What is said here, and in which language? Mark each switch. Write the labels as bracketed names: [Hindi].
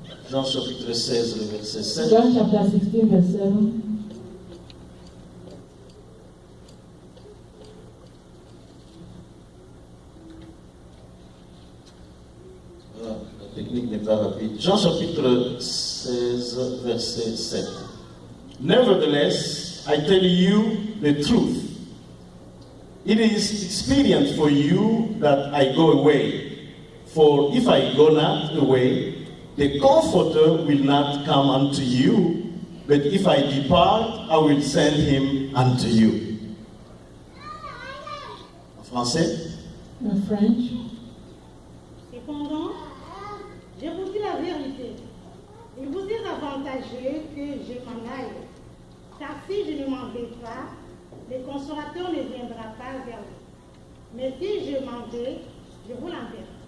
[French] Jean chapitre 16, le verset 7. [English] John chapter 16, verse 7. [French] La technique n'est pas rapide. Jean chapitre 16, verset 7. [English] Nevertheless, I tell you the truth. It is expedient for you that I go away. For if I go not away, the Comforter will not come unto you. But if I depart, I will send him unto you. [French] En français? [English] In French. [French] Cependant, je vous dis la vérité. Il vous est avantageux que je m'en aille. Car si je ne m'en vais pas, le consolateur ne viendra pas vers vous. Mais si je m'en vais, je vous l'enverrai.